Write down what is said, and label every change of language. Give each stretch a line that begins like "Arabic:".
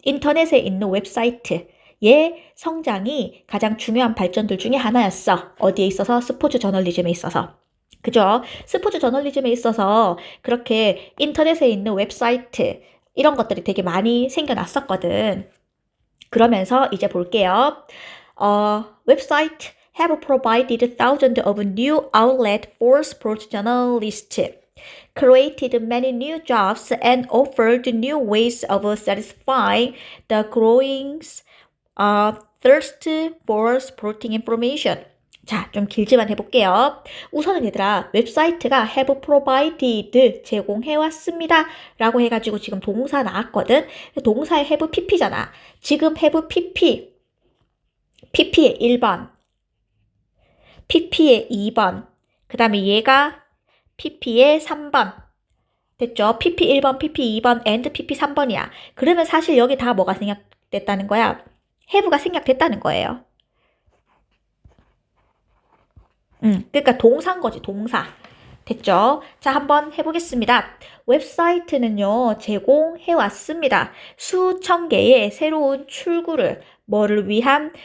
Korean: 인터넷에 있는 웹사이트. 얘 성장이 가장 중요한 발전들 중에 하나였어. 어디에 있어서? 스포츠 저널리즘에 있어서. 그죠? 스포츠 저널리즘에 있어서 그렇게 인터넷에 있는 웹사이트 이런 것들이 되게 많이 생겨났었거든. 그러면서 이제 볼게요.
English: 웹사이트 have provided thousands of new outlets for sports journalists, created many new jobs, and offered new ways of satisfying the growing thirst for sporting information.
Korean: 자, 좀 길지만 해볼게요. 우선은 얘들아, 웹사이트가
English: have provided
Korean: 제공해왔습니다 라고 해가지고 지금 동사 나왔거든. 동사의 have pp잖아. 지금 have pp, pp의 1번, pp의 2번, 그 다음에 얘가 pp의 3번. 됐죠? pp 1번, pp 2번, and pp 3번이야. 그러면 사실 여기 다 뭐가 생략됐다는 거야? have가 생략됐다는 거예요. 그러니까 동사인 거지, 동사. 됐죠? 자, 한번 해보겠습니다. 웹사이트는요, 제공해왔습니다. 수천 개의 새로운 출구를, 뭐를 위한?